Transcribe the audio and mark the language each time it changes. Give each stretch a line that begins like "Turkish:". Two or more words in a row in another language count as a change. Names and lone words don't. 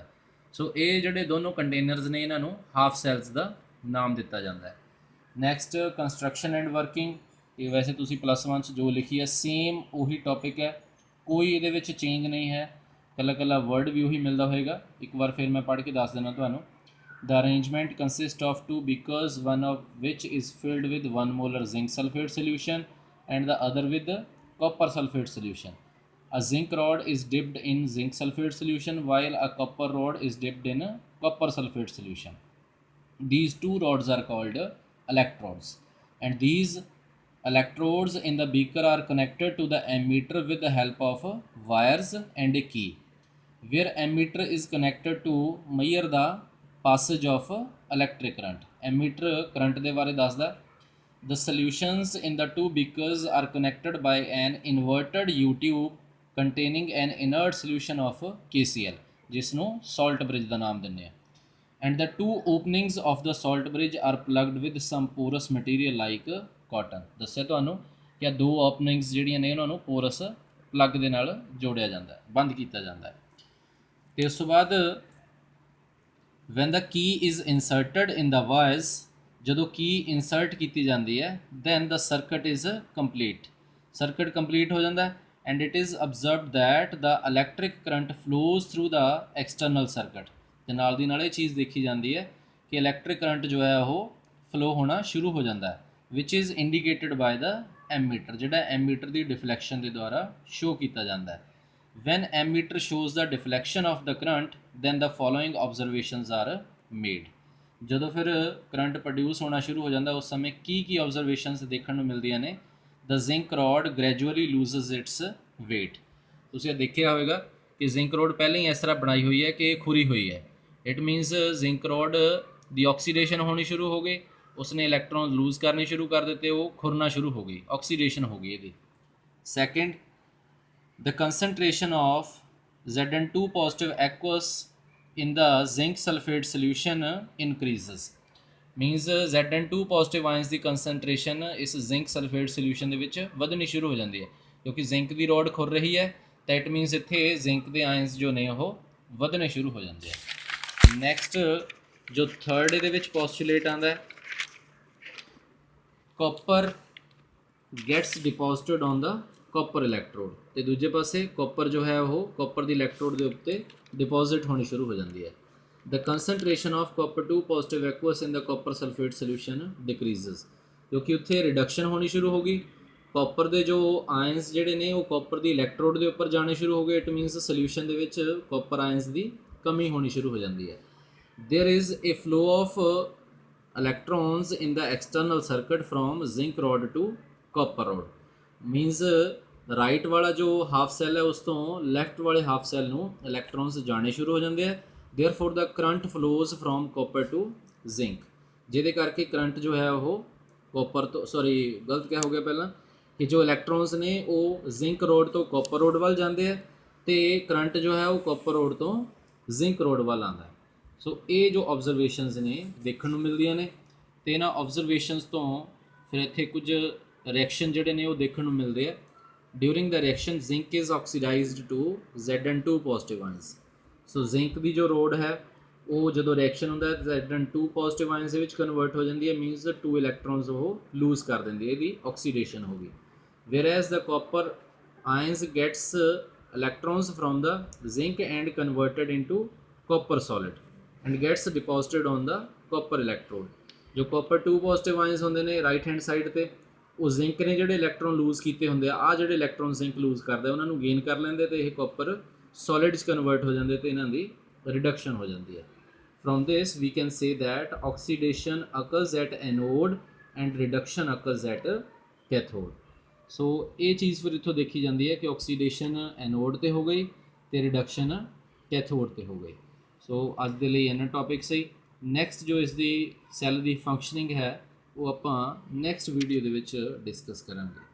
Punjabi: ਸੋ ਇਹ ਜਿਹੜੇ ਦੋਨੋਂ ਕੰਟੇਨਰਸ ਨੇ ਇਹਨਾਂ ਨੂੰ
English: half cells
Punjabi: ਦਾ ਨਾਮ ਦਿੱਤਾ ਜਾਂਦਾ ਹੈ।
English: next construction and working.
Punjabi: ਇਹ ਵੈਸੇ ਤੁਸੀਂ +1 'ਚ ਜੋ ਲਿਖੀ ਹੈ ਸੇਮ ਉਹੀ ਟੌਪਿਕ ਹੈ, ਕੋਈ ਇਹਦੇ ਵਿੱਚ ਚੇਂਜ ਨਹੀਂ ਹੈ, ਕੱਲਾ ਵਰਡ ਵੀ ਉਹੀ ਮਿਲਦਾ ਹੋਏਗਾ। ਇੱਕ ਵਾਰ ਫਿਰ ਮੈਂ ਪੜ੍ਹ ਕੇ ਦੱਸ ਦਿੰਦਾ ਤੁਹਾਨੂੰ।
English: The arrangement consists of two beakers, one of which is filled with 1 molar zinc sulfate solution and the other with copper sulfate solution. A zinc rod is dipped in zinc sulfate solution while a copper rod is dipped in copper sulfate solution. These two rods are called electrodes, and these electrodes in the beaker are connected to the ammeter with the help of wires and a key, where ammeter is connected to measure the passage of electric current.
Punjabi: Ammeter current ਦੇ ਬਾਰੇ ਦੱਸਦਾ।
English: The solutions in the two beakers are connected by an inverted U-tube containing an inert solution of KCl,
Punjabi: ਜਿਸ ਨੂੰ salt bridge ਦਾ ਨਾਮ ਦਿੰਦੇ ਆ।
English: And the two openings of the salt bridge are plugged with some porous material like cotton।
Punjabi: ਦੱਸਿਆ ਤੁਹਾਨੂੰ ਕਿ ਆ ਦੋ ਓਪਨਿੰਗਸ ਜਿਹੜੀਆਂ ਨੇ ਉਹਨਾਂ ਨੂੰ
English: porous plug
Punjabi: ਦੇ ਨਾਲ ਜੋੜਿਆ ਜਾਂਦਾ, ਬੰਦ ਕੀਤਾ ਜਾਂਦਾ ਹੈ। ਤੇ ਉਸ ਤੋਂ ਬਾਅਦ
English: when the key is inserted in the wires,
Punjabi: ਜਦੋਂ ਕੀ ਇਨਸਰਟ ਕੀਤੀ ਜਾਂਦੀ ਹੈ
English: then the circuit is complete,
Punjabi: circuit complete ਹੋ ਜਾਂਦਾ
English: and it is observed that the electric current flows through the external circuit।
Punjabi: ਤੇ ਨਾਲ ਦੀ ਨਾਲ ਇਹ ਚੀਜ਼ ਦੇਖੀ ਜਾਂਦੀ ਹੈ ਕਿ
English: electric current
Punjabi: ਜੋ ਹੈ ਉਹ ਫਲੋ ਹੋਣਾ ਸ਼ੁਰੂ ਹੋ ਜਾਂਦਾ ਹੈ,
English: which is indicated by the ammeter,
Punjabi: ਜਿਹੜਾ ammeter ਦੀ ਡਿਫਲੈਕਸ਼ਨ ਦੇ ਦੁਆਰਾ ਸ਼ੋ ਕੀਤਾ ਜਾਂਦਾ ਹੈ।
English: When ammeter shows the deflection of the current, then the following observations are made।
Punjabi: ਜਦੋਂ ਫਿਰ ਕਰੰਟ ਪ੍ਰੋਡਿਊਸ ਹੋਣਾ ਸ਼ੁਰੂ ਹੋ ਜਾਂਦਾ ਉਸ ਸਮੇਂ ਕੀ ਆਬਜ਼ਰਵੇਸ਼ਨਸ ਦੇਖਣ ਨੂੰ ਮਿਲਦੀਆਂ ਨੇ।
English: The zinc rod gradually loses its weight।
Punjabi: ਤੁਸੀਂ ਇਹ ਦੇਖਿਆ ਹੋਵੇਗਾ ਕਿ
English: zinc rod
Punjabi: ਪਹਿਲਾਂ ਹੀ ਇਸ ਤਰ੍ਹਾਂ ਬਣਾਈ ਹੋਈ ਹੈ ਕਿ ਖੁਰੀ ਹੋਈ ਹੈ।
English: it means zinc rod
Punjabi: ਦੀ ਆਕਸੀਡੇਸ਼ਨ ਹੋਣੀ ਸ਼ੁਰੂ ਹੋ ਗਈ, ਉਸਨੇ
English: electron lose
Punjabi: ਕਰਨੇ ਸ਼ੁਰੂ ਕਰ ਦਿੱਤੇ, ਉਹ ਖੁਰਨਾ ਸ਼ੁਰੂ ਹੋ ਗਈ, ਆਕਸੀਡੇਸ਼ਨ ਹੋ ਗਈ ਇਹਦੀ। ਸੈਕਿੰਡ,
English: the concentration of Zn2 positive aqueous in the zinc sulfate solution increases। means Zn2 positive ions
Punjabi: ਦੀ concentration ਇਸ
English: zinc sulfate solution
Punjabi: ਦੇ ਵਿੱਚ ਵਧਣੀ ਸ਼ੁਰੂ ਹੋ ਜਾਂਦੀ ਹੈ, ਕਿਉਂਕਿ ਜ਼ਿੰਕ ਦੀ ਰੋਡ ਖੁਰ ਰਹੀ ਹੈ ਤਾਂ
English: it means
Punjabi: ਇੱਥੇ ਜ਼ਿੰਕ ਦੇ ਆਇਨਸ ਜੋ ਨੇ ਉਹ ਵਧਣੇ ਸ਼ੁਰੂ ਹੋ ਜਾਂਦੇ ਆ। ਨੈਕਸਟ ਜੋ ਥਰਡ ਇਹਦੇ ਵਿੱਚ ਪੋਸਟੂਲੇਟ ਆਉਂਦਾ ਹੈ,
English: copper gets deposited on the copper electrode,
Punjabi: ਤੇ ਦੂਜੇ ਪਾਸੇ ਕਾਪਰ ਜੋ ਹੈ ਉਹ ਕਾਪਰ ਦੀ ਇਲੈਕਟ੍ਰੋਡ ਦੇ ਉੱਤੇ ਡਿਪੋਜ਼ਿਟ ਹੋਣੀ ਸ਼ੁਰੂ ਹੋ ਜਾਂਦੀ ਹੈ।
English: The concentration of copper 2 positive aqueous in the copper sulfate solution decreases,
Punjabi: ਕਿਉਂਕਿ ਉੱਥੇ ਰਿਡਕਸ਼ਨ ਹੋਣੀ ਸ਼ੁਰੂ ਹੋ ਗਈ, ਕਾਪਰ ਦੇ ਜੋ ਆਇਨਸ ਜਿਹੜੇ ਨੇ ਉਹ ਕਾਪਰ ਦੀ ਇਲੈਕਟ੍ਰੋਡ ਦੇ ਉੱਪਰ ਜਾਣੇ ਸ਼ੁਰੂ ਹੋ ਗਏ।
English: it means solution
Punjabi: ਦੇ ਵਿੱਚ
English: copper ions
Punjabi: ਦੀ ਕਮੀ ਹੋਣੀ ਸ਼ੁਰੂ ਹੋ ਜਾਂਦੀ ਹੈ।
English: There is a flow of electrons in the external circuit from zinc rod to copper rod।
Punjabi: means ਰਾਈਟ ਵਾਲਾ ਜੋ
English: half cell
Punjabi: ਹੈ ਉਸ ਤੋਂ ਲੈਫਟ ਵਾਲੇ
English: half cell
Punjabi: ਨੂੰ ਇਲੈਕਟ੍ਰੋਨਸ ਜਾਣੇ ਸ਼ੁਰੂ ਹੋ ਜਾਂਦੇ ਆ।
English: therefore the current flows from copper to zinc,
Punjabi: ਜਿਹਦੇ ਕਰਕੇ ਕਰੰਟ ਜੋ ਹੈ ਉਹ ਕਾਪਰ ਤੋਂ ਗਲਤ ਕਿਆ ਹੋ ਗਿਆ ਪਹਿਲਾਂ ਕਿ ਜੋ ਇਲੈਕਟ੍ਰੋਨਸ ਨੇ ਉਹ
English: zinc rod
Punjabi: ਤੋਂ
English: copper rod
Punjabi: ਵੱਲ ਜਾਂਦੇ ਆ ਤੇ ਕਰੰਟ ਜੋ ਹੈ ਉਹ
English: copper rod
Punjabi: ਤੋਂ
English: zinc rod
Punjabi: ਵੱਲ ਆਉਂਦਾ ਹੈ। ਸੋ ਇਹ ਜੋ ਆਬਜ਼ਰਵੇਸ਼ਨਸ ਨੇ ਦੇਖਣ ਨੂੰ ਮਿਲਦੀਆਂ ਨੇ ਤੇ ਇਹਨਾਂ ਆਬਜ਼ਰਵੇਸ਼ਨਸ ਤੋਂ ਫਿਰ ਇੱਥੇ ਕੁਝ ਰਿਐਕਸ਼ਨ ਜਿਹੜੇ ਨੇ ਉਹ ਦੇਖਣ ਨੂੰ ਮਿਲਦੇ ਆ।
English: during the reaction zinc is oxidised to Zn2 positive ions.
Punjabi: ਸੋ ਜ਼ਿੰਕ ਦੀ ਜੋ ਰੋਡ ਹੈ ਉਹ ਜਦੋਂ ਰਿਐਕਸ਼ਨ ਹੁੰਦਾ ਹੈ
English: Zn2 positive ions
Punjabi: ਦੇ ਵਿੱਚ ਕਨਵਰਟ ਹੋ ਜਾਂਦੀ ਹੈ। ਮੀਨਸ 2 ਇਲੈਕਟ੍ਰੋਨਸ ਉਹ ਲੂਜ਼ ਕਰ ਦਿੰਦੀ ਹੈ, ਇਹਦੀ ਆਕਸੀਡੇਸ਼ਨ ਹੋ ਗਈ।
English: whereas the copper ions gets electrons from the zinc and converted into copper solid and gets deposited on the copper electrode।
Punjabi: ਜੋ
English: copper 2 positive ions
Punjabi: ਹੁੰਦੇ ਨੇ
English: right hand side
Punjabi: ਤੇ ਉਹ ਜ਼ਿੰਕ ਨੇ ਜਿਹੜੇ
English: electron lose
Punjabi: ਕੀਤੇ ਹੁੰਦੇ ਆ ਜਿਹੜੇ ਇਲੈਕਟ੍ਰੋਨ ਜ਼ਿੰਕ ਲੂਜ਼ ਕਰਦਾ ਉਹਨਾਂ ਨੂੰ ਗੇਨ ਕਰ ਲੈਂਦੇ ਤੇ ਇਹ
English: copper solid
Punjabi: 'ਚ ਕਨਵਰਟ ਹੋ ਜਾਂਦੇ ਤੇ ਇਹਨਾਂ ਦੀ ਰਿਡਕਸ਼ਨ ਹੋ ਜਾਂਦੀ ਹੈ।
English: From this we can say that oxidation occurs at anode and reduction occurs at cathode।
Punjabi: ਸੋ ਇਹ ਚੀਜ਼ ਫਿਰ ਇੱਥੋਂ ਦੇਖੀ ਜਾਂਦੀ ਹੈ ਕਿ ਆਕਸੀਡੇਸ਼ਨ ਐਨੋਡ ਤੇ ਹੋ ਗਈ ਤੇ ਰਿਡਕਸ਼ਨ ਕੈਥੋਡ ਤੇ ਹੋ ਗਈ। ਸੋ ਅੱਜ ਦੇ ਲਈ ਇਹਨਾਂ ਟੌਪਿਕ ਸਹੀ। ਨੈਕਸਟ ਜੋ ਇਸ ਦੀ ਸੈੱਲ ਦੀ ਫੰਕਸ਼ਨਿੰਗ ਹੈ ਉਹ ਆਪਾਂ
English: next video
Punjabi: ਦੇ ਵਿੱਚ ਡਿਸਕਸ ਕਰਾਂਗੇ।